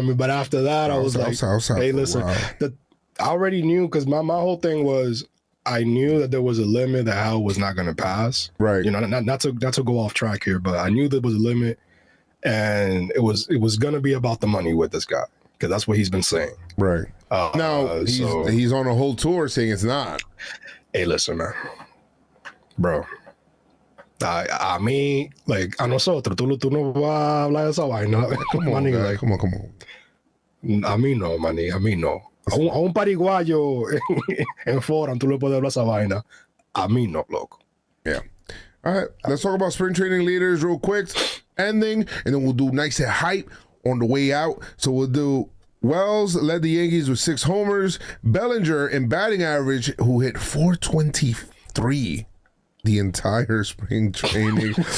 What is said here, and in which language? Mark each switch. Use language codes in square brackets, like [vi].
[en] But after that, I was like, hey, listen, I already knew, because my whole thing was, I knew that there was a limit that Hal was not going to pass. Right. Not to go off track here, but I knew there was a limit, and it was going to be about the money with this guy, because that's what he's been saying. Right. Now he's on a whole tour saying it's not. Hey, listen, man, bro. [es] A mí, like, a nosotros, tú no vas a hablar de esa vaina. [en] Come on, like, come on. [es] A mí no, maní, a mí no. A un pariguayo en Forum, tú le puedes hablar esa vaina. A mí no, loco. [en] Yeah. All right, let's talk about spring training leaders real quick. Ending, and then we'll do nice and hype on the way out. So we'll do Wells led the Yankees with 6 homers. Bellinger in batting average, who hit .423 the entire spring training.